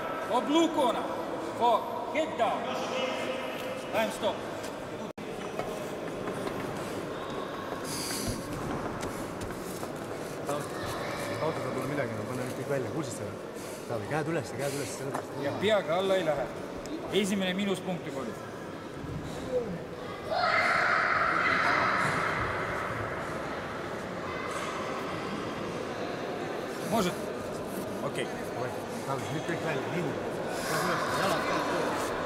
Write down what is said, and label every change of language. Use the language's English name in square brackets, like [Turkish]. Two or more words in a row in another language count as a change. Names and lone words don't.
[English] For blue corner. For head down. Time stop. [Estonian] autoga pole midagi, ma panen kõik välja, kuulsid seda? Taavi, käed üles, sellepärast. Ja peaga alla ei lähe. Esimene miinuspunkti oli. Может? Okei. Taavi, nüüd kõik välja, nii. Käed üles, jalad, käed üles.